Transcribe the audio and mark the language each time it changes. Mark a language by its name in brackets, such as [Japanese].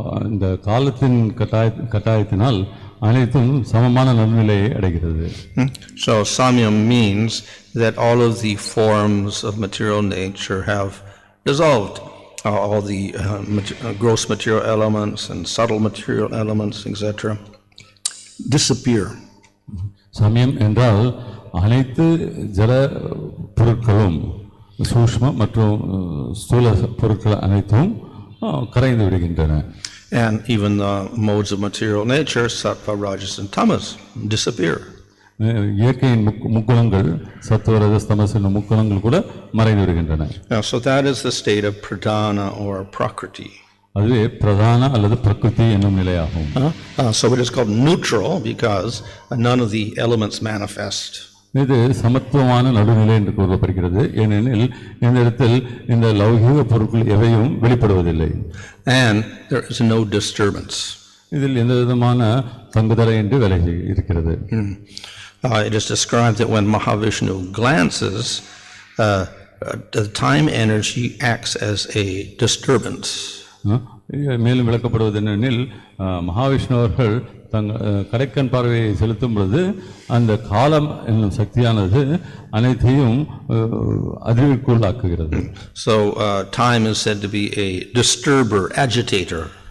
[Tamil] இந்த காலத்தின் கட்டாயத்தினால் அனைத்தும் சமமான நடுநிலையை அடைகிறது. [English] So sāmyaṁ means that all of the forms of material nature have dissolved. All the gross material elements and subtle material elements, etc., disappear. [Tamil] சமயம் என்றால் அனைத்து ஜட பொருட்களும் சூக்ஷ்ம மற்றும் ஸ்தூல பொருட்கள் அனைத்தும் கரைந்து விடுகின்றன. [English] And even the modes of material nature, sattva, rajas, and tamas, disappear. [Tamil] இயற்கையின் முக்குணங்கள் சத்துவ ரஜஸ் தமஸ் என்னும் முக்குணங்கள் கூட மறைந்து விடுகின்றன. [English] So that is the state of pradhāna or prakriti. [Tamil] அதுவே பிரதான அல்லது பிரகிருதி என்னும் நிலையாகும். [English] So it is called neutral because none of the elements manifest. [Tamil] இது சமத்துவமான நடுநிலை என்று கூறப்படுகிறது. ஏனெனில் இந்த இடத்தில் இந்த லௌகிக பொருட்கள் எவையும் வெளிப்படுவதில்லை. [English] And there is no disturbance. [Tamil] இதில் எந்த விதமான தங்குதடை என்று விலகி இருக்கிறது. [English] It is described that when Mahavishnu glances, the time energy acts as a disturbance. [Tamil] மேலும் விளக்கப்படுவது என்னெனில் மகாவிஷ்ணு அவர்கள் கடைக்கண் பார்வையை செலுத்தும் பொழுது அந்த காலம் என்னும் சக்தியானது அனைத்தையும் அதிர்வுக்குள்ளாக்குகிறது. [English] So time is said to be a disturber, agitator.